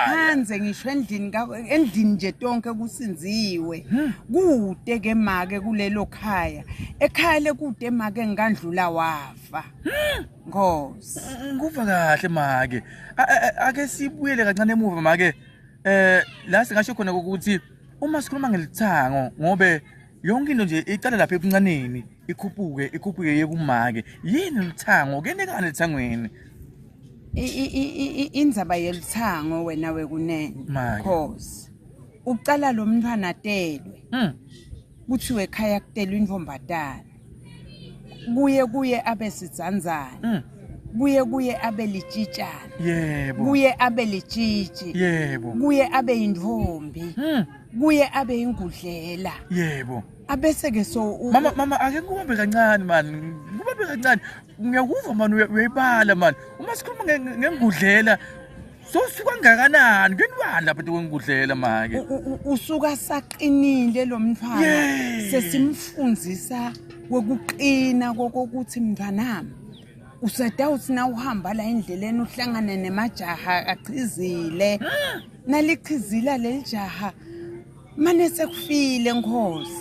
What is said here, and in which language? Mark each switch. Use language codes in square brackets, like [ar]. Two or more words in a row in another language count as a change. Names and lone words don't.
[ss] ukhanze ngisho endini nje tonke kusinziwe kude ke make kulelo khaya ekhaya lekude make ngandlula wafa Nkosi kuva kahle make ake sibuyele kancane emuva make la singasho khona ukuthi uma sikhuluma ngelithango ngobe yonke into nje icala lapha ebuncaneni ikhuphuke yekumake yini lithango kenekane lithangweni indzaba yelithango wena wekunene Nkosi ucala lo mntwana atelwe kuthiwe ekhaya kutelwa intombatana kuye abe sidzandzana kuye abe litshitshana yebo kuye abe litshitshi yebo kuye abe intombi kuye abe ingudlela yebo abese ke so mama ake ngubambe kancane man ngubambe kancane ngiyakuva man uyayibala man uma sikhuluma ngengudlela so suka ngakanani kwenibani lapha kwengudlela make usuka saqinile lo mntwana sesimfundzisa wokuqina kokuthi mntwanami usedawuthi na uhamba la endleleni uhlangane nemajaha aqhizile naliqhizila lelijaha mane sekufile Nkosi